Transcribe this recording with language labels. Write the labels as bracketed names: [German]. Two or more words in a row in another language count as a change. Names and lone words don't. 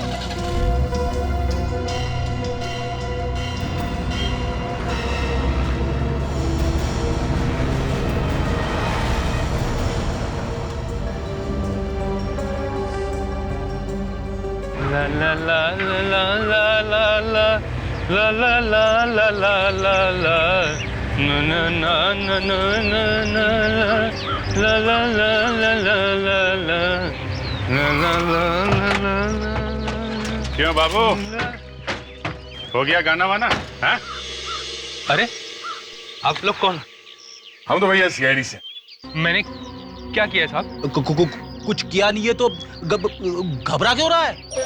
[Hindi] ला ला ला ला ला ला ला ला ला ला ला ला ला ला ना ना ना ना ना ना ला ला ला ला ला ला ला ला ला ला ला। क्यों बाबू, हो गया गाना वाना? हाँ? अरे आप लोग कौन? हम तो भैया सीआईडी से। मैंने क्या किया साहब? कुछ किया नहीं है तो घबरा क्यों रहा है?